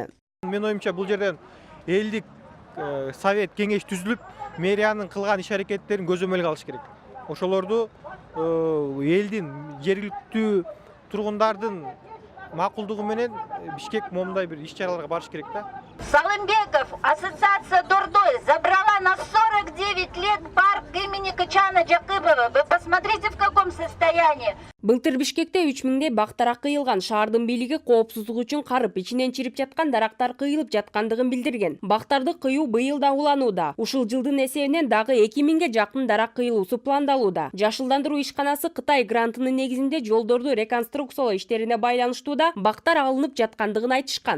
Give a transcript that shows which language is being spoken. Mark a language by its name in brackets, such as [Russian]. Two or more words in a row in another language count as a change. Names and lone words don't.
[Kyrgyz] Мен оюмча бул жерден элдик совет кеңеш түзүлүп, мэриянын кылган иш-аракеттерин көзөмөлгө алыш керек. Ошолорду элдин, жергиликтүү тургундардын макулдугу менен Бишкек момундай бир иш-чараларга барыш керек да. [Russian] Салымбеков, ассоциация Дурдой, забрала на 49 лет парк имени Кычана Джакыбова. Вы посмотрите, в каком состоянии. [Kyrgyz] Былтыр Бишкекте 3000дей бактар кыйылган. Шаардын бийлиги коопсуздук үчүн карып, ичинен чирип жаткан дарактар кыйылып жаткандыгын билдирген. Бактарды кыюу быйыл да уланууда. Ушул жылдын эсебинен дагы 2000ге жакын дарак кыйылуусу пландалууда. Жашылдандыруу ишканасы Кытай грантынын негизинде жолдорду реконструкциялоо иштерине байланыштууда бактар алынып жаткандыгын айтышкан.